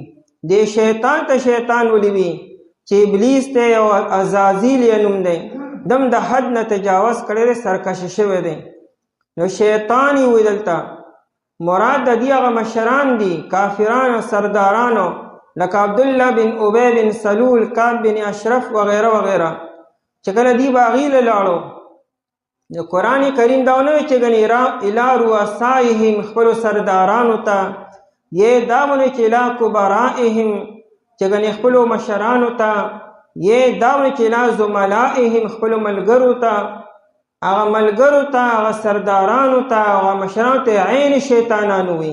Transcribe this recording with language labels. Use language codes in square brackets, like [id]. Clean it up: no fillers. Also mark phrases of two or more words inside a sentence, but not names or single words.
[ps] دې شیطان ته شیطان ولې وي چې ابلیس دی او عزازیل یې نوم دی، دم د حد نه تجاوز کړی دی، سرکشي شوی دی. نو شیطان یې وي دلته مراد د دې هغه مشران دي کافرانو سردارانو لکه عبدالله بن ابی بن سلول، کعب بن اشرف وغیره وغیره چې کله دی به هغې له لاړو د قرآن کریم دا ونه وی چې ګنې [ar] الی رؤسائهم [ps] خپلو سردارانو ته، یې دا ونه چې [ar] الی کبرائهم [ps] چې ګنې خپلو مشرانو ته، یې دا ونه چې [ar] الی زملائهم [ps] خپلو ملګرو ته، هغه ملګرو ته، هغه سردارانو ته، هغه مشرانو ته عین شیطانان وي.